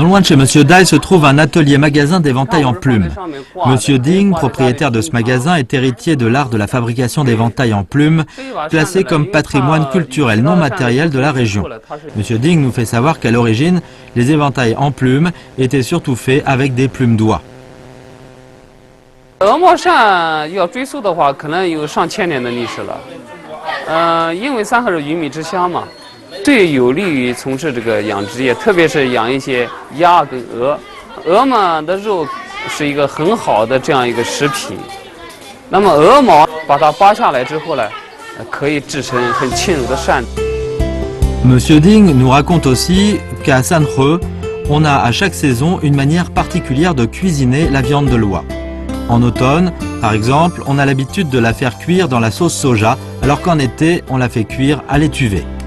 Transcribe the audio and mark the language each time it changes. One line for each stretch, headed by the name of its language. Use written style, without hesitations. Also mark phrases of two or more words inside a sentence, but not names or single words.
French: Non loin de chez Monsieur Dai se trouve un atelier-magasin d'éventail en plumes. Monsieur Ding, propriétaire de ce magasin, est héritier de l'art de la fabrication d'éventails en plumes, classé comme patrimoine culturel non matériel de la région. Monsieur Ding nous fait savoir qu'à l'origine, les éventails en plumes étaient surtout faits avec des plumes d'oie.
Chinese: 鹅毛扇要追溯的话，可能有上千年的历史了。因为三河是鱼米之乡嘛，最有利于从事这个养殖业，特别是养一些鸭跟鹅。鹅嘛的肉是一个很好的这样一个食品。那么鹅毛把它扒下来之后呢，可以制成很轻柔的扇子。
French: Monsieur Ding nous raconte aussi qu'à Sanhe, on a à chaque saison une manière particulière de cuisiner la viande de l'oie. En automne, par exemple, on a l'habitude de la faire cuire dans la sauce soja, alors qu'en été, on la fait cuire à l'étuvée.